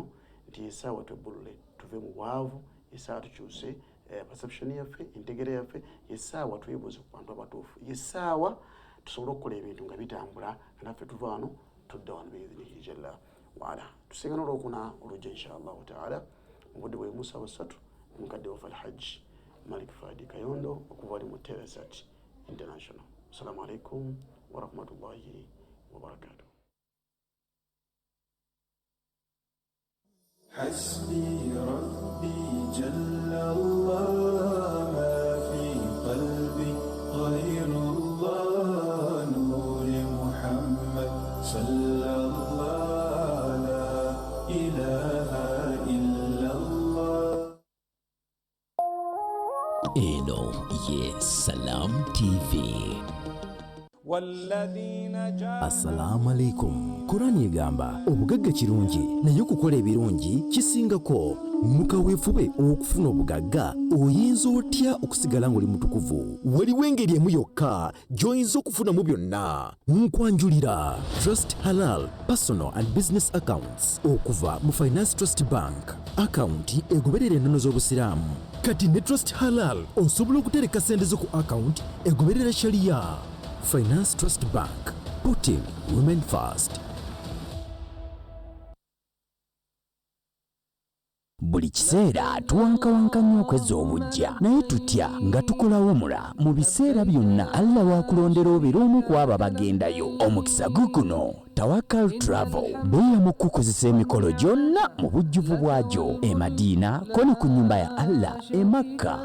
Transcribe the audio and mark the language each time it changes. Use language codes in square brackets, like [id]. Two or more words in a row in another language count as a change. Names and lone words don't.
[lg] nti essaawa twebbulule tuve mu bwavu essaawa tukyuse perception yaffe entegera yaffe essaawa twebuuze ku bantu abatuufu essaawa tusobole okukola ebintu nga bitambula nga naffe tuva wano tudda wano [ar] بإذنه جل وعلا [lg] tusengana olwokuna olujja [ar] إن شاء الله تعالى [lg] mu budde bwe musa busatu omukadde waffe alhaji malik fadi kayondo okuva ali mu teresat international. [ar] السلام عليكم ورحمة الله وبركاته. حسبي ربي جل الله ما في قلبي غير الله نور محمد صلى الله لا إله إلا الله. [lg] Eno ye Salam TV. [ar] السلام عليكم. [lg] Kurani egamba obugagga kirungi naye okukola ebirungi kisingako. Mukaweefube okufuna obugagga oyinza otya okusigala ng'oli mutukuvu? Waliwo engeri emu yokka gy'oyinza okufunamu byonna. Nkwanjulira Trust Halal Personal and Business Accounts okuva mu Finance Trust Bank. Akawunti egoberera ennono z'obusiraamu. Kati ne Trust Halal osobola okutereka sente zo ku akawunti egoberera sharia. [en] Finance Trust Bank, putting women first. [lg] Buli kiseera tuwankawanka nnyo okwezza obujja naye tutya nga tukola wumula mu biseera byonna Allah waakulondera obeera omu ku abo bagendayo. Omukisa guno Tawakal Travel beeyamu kukozesa emikolo gyonna mu bujjuvu bwagyo e Madina ko ne ku nnyumba ya Allah e Makka.